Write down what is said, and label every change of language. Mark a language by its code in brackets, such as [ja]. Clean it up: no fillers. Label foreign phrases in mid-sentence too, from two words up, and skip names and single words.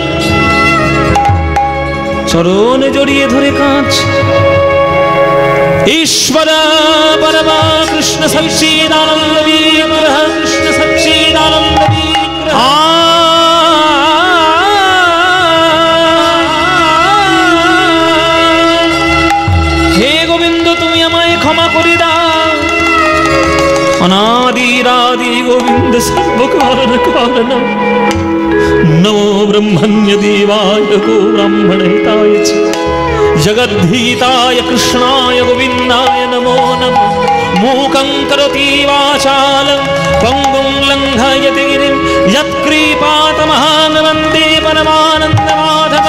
[bn] চরণ জড়িয়ে ধরে [sa] কাঁচ ঈশ্বর পরমা কৃষ্ণ সচ্চিদানন্দ বিগ্রহ, কৃষ্ণ সচ্চিদানন্দ বিগ্রহ। [bn] হে গোবিন্দ তুমি আমায় ক্ষমা করে দাও। [sa] অনাদিরাদি গোবিন্দ সর্বকারণ কারণম। नमो ब्रह्मण्य देवाय गो ब्राह्मण हिताय च जगद्धिताय कृष्णाय गोविन्दाय नमो नमः। मूकं करोति वाचालं पङ्गुं लङ्घयति गिरिं यत्कृपातमहान् वन्दे परमानन्दमाधवं।